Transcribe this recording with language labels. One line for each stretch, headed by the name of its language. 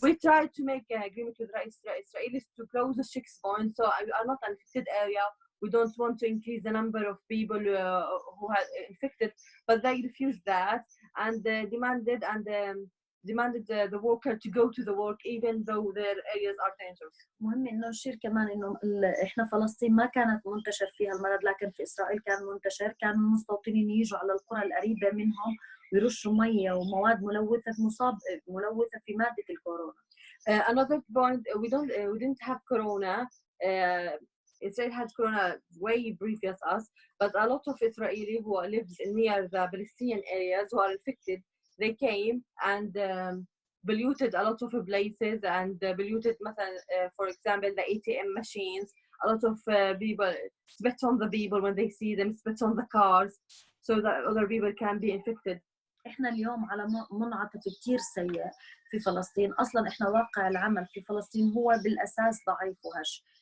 English: We tried to make an agreement with Israelis to close the checkpoint, so we are not an infected area. We don't want to increase the number of people who are infected, but they refused that. and demanded the worker to go to the work even though their areas are dangerous.
Arabic: مهم انه نشير كمان انه احنا فلسطين ما كانت منتشر فيها المرض، لكن في اسرائيل كان منتشر. كان المستوطنين يجوا على القرى القريبه منهم ويرشوا ميه ومواد ملوثه في ماده الكورونا.
English: Another point, we didn't have corona. Israel had corona way previous us, but a lot of Israeli who lives near the Palestinian areas who are infected, they came and polluted a lot of places and polluted, for example, the ATM machines. A lot of people spit on the people when they see them, spit on the cars, so that other people can be infected.
Arabic: احنا اليوم على منعطف كتير سيء في فلسطين. اصلا احنا واقع العمل في فلسطين هو بالاساس ضعيف وهش.